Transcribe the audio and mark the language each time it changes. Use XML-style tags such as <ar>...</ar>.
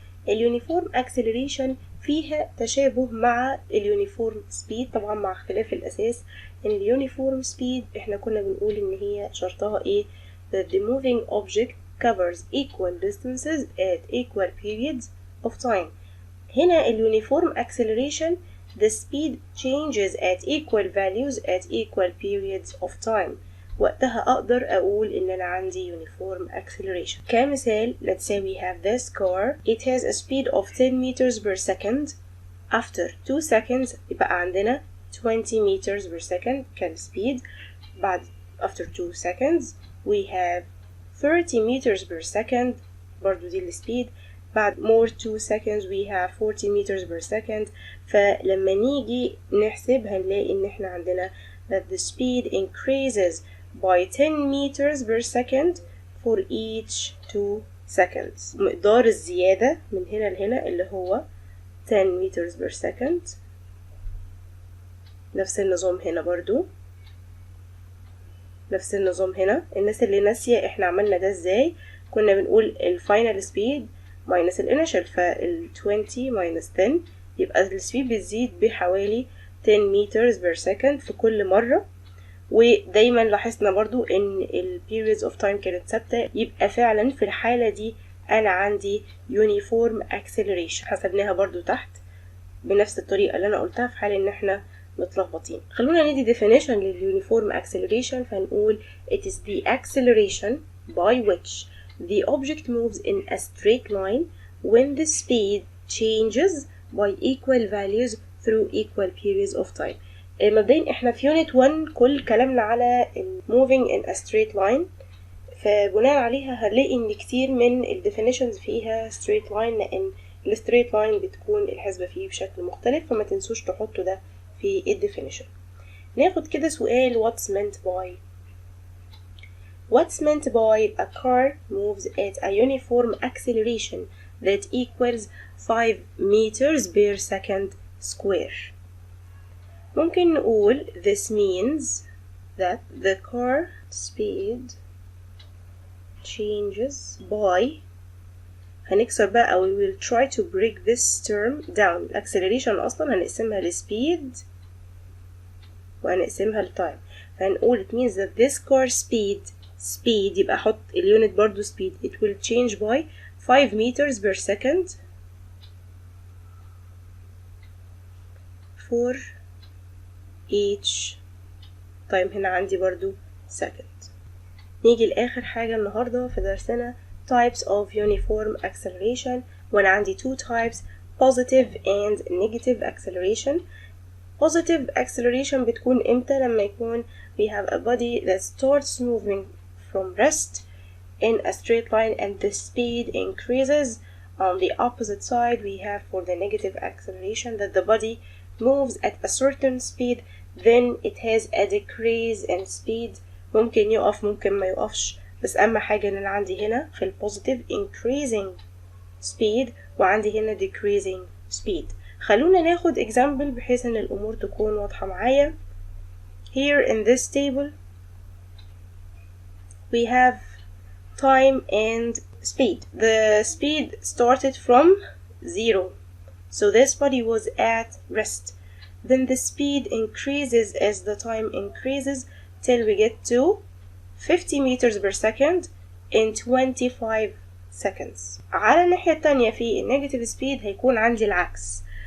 <ar>اليونيفورم acceleration فيها تشابه مع اليونيفورم speed طبعا مع اختلاف الأساس ان اليونيفورم speed احنا كنا بنقول ان هي شرطها ايه</ar> <en>that the moving object covers equal distances at equal periods of time.</en> <ar>هنا</ar> <en>اليونيفورم acceleration the speed changes at equal values at equal periods of time.</en> <ar>وقتها أقدر أقول إن أنا عندي uniform acceleration. كمثال</ar> <en>let's say we have this car it has a speed of 10 meters per second. after 2 seconds</en> <ar>يبقى عندنا</ar> <en>20 meters per second</en> <ar>كان</ar> <en>speed.</en> <ar>بعد</ar> <en>after 2 seconds we have 30 meters per second</en> <ar>برضو دي السبيد. بعد</ar> <en>more 2 seconds we have 40 meters per second.</en> <ar>فلما نيجي نحسب هنلاقي ان احنا عندنا</ar> <en>that the speed increases by 10 meters per second for each 2 seconds.</en> <ar>مقدار الزيادة من هنا لهنا اللي هو</ar> <en>10 meters per second.</en> <ar>نفس النظام هنا برضو نفس النظام هنا. الناس اللي ناسية احنا عملنا ده ازاي كنا بنقول الفاينل سبيد minus الانيشال فال 20 minus 10 يبقى السبيد بتزيد بحوالي 10 meters per second في كل مرة. ودايما لاحظنا برضو ان ال periods of time كانت ثابتة. يبقى فعلا في الحالة دي انا عندي uniform acceleration حسبناها برضو تحت بنفس الطريقة اللي انا قلتها في حال ان احنا متلخبطين. خلونا ندي</ar> <en>definition للuniform acceleration.</en> <ar>فنقول</ar> <en>it is the acceleration by which the object moves in a straight line when the speed changes by equal values through equal periods of time.</en> <ar>مبدئيا احنا في unit 1 كل كلامنا على</ar> <en>moving in a straight line.</en> <ar>فبناء عليها هنلاقي ان كتير من ال definitions فيها straight line لان ال straight line بتكون الحسبة فيه بشكل مختلف. فما تنسوش تحطوا ده في ال definition.</ar> <en>ناخد كده سؤال what's meant by. What's meant by a car moves at a uniform acceleration that equals 5 meters per second square. ممكن نقول this means that the car speed changes by</en> <ar>هنكسر بقى أو</ar> <en>we will try to break this term down.</en> <ar>acceleration أصلا هنقسمها لspeed وهنقسمها لtime. فهنقول</ar> <en>it means that this car speed</en> <ar>يبقى حط اليونت برضو</ar> <en>speed it will change by 5 meters per second for each time.</en> <ar>هنا عندي برضو second. نيجي لآخر حاجة النهاردة في درسنا types of uniform acceleration، وأنا عندي</ar> <en>two types positive and negative acceleration. positive acceleration</en> <ar>بتكون إمتى؟ لما يكون</ar> <en>we have a body that starts moving from rest in a straight line and the speed increases. On the opposite side we have for the negative acceleration that the body moves at a certain speed, then it has a decrease in speed.</en> <ar>ممكن يقف ممكن ما يقفش، بس أهم حاجة إن أنا عندي هنا في البوزيتيف</ar> <en>increasing speed</en> <ar>وعندي هنا</ar> <en>decreasing speed.</en> <ar>خلونا ناخد example بحيث إن الأمور تكون واضحة معايا.</ar> <en>Here in this table we have time and speed. The speed started from 0, so this body was at rest. Then the speed increases as the time increases till we get to 50 meters per second in 25 seconds.</en> <ar>على الناحية التانية في negative speed هيكون عندي العكس.</ar>